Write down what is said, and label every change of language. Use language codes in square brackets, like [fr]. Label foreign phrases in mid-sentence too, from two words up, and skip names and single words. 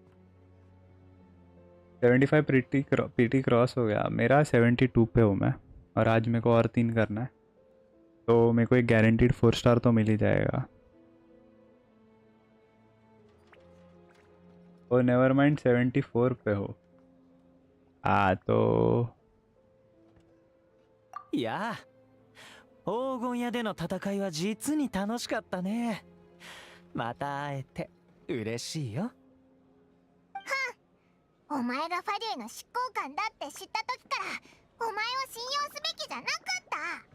[hi] 75 [en] PT cross [hi] हो गया. मेरा 72 पे हूँ मैं. और आज मेरे को और 3 करना है. तो मेरे को एक [en] guaranteed 4 star [hi] तो मिल ही जाएगा. [en] oh never mind [hi] 74 पे हो. तो [ja] いや黄金屋での戦いは実に楽しかったね。また会えて嬉しいよ。お前がファリューの執行官だって知った時からお前を信用すべきじゃなかった。